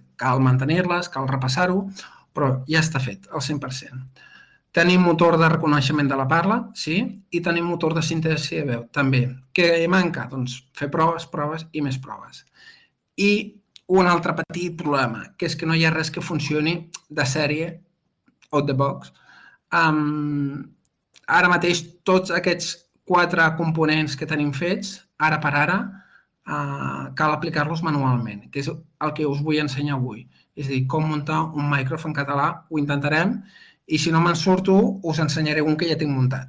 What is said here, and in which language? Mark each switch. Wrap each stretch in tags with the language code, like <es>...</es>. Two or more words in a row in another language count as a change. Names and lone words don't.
<ca>Cal mantenir-les, cal repassar-ho, però ja està fet, al 100%. Tenim motor de reconeixement de la parla, sí, i tenim motor de síntesi de veu, també. Què manca? Doncs fer proves i més proves. I un altre petit problema, que és que no hi ha res que funcioni de sèrie,</ca> <en>out the box.</en> <ca>Ara mateix tots aquests 4 components que tenim fets, ara per ara, cal aplicar-los manualment, que és el que us vull ensenyar avui. És a dir, com muntar un Mycroft en català, ho intentarem, I si no me'n surto, us ensenyaré un que ja tinc muntat.</ca>